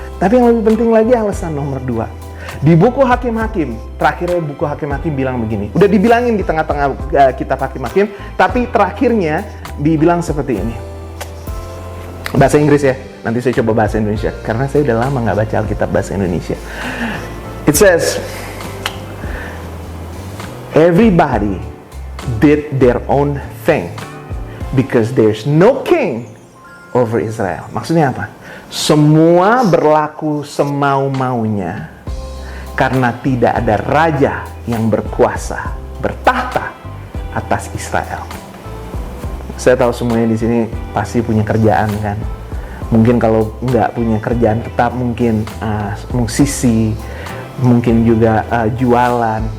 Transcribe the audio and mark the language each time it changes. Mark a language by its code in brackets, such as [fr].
[id] Tapi yang lebih penting lagi alasan nomor 2. Di buku Hakim-Hakim, terakhirnya buku Hakim-Hakim bilang begini. Udah dibilangin di tengah-tengah kitab Hakim-Hakim, tapi terakhirnya dibilang seperti ini. Bahasa Inggris ya, nanti saya coba bahasa Indonesia. Karena saya udah lama nggak baca Alkitab bahasa Indonesia. [en] It says, everybody did their own thing because there's no king over Israel. [id] Maksudnya apa? Semua berlaku semau-maunya karena tidak ada raja yang berkuasa, bertahta atas Israel. Saya tahu semuanya di sini pasti punya kerjaan kan. Mungkin kalau nggak punya kerjaan tetap, mungkin musisi, mungkin juga jualan.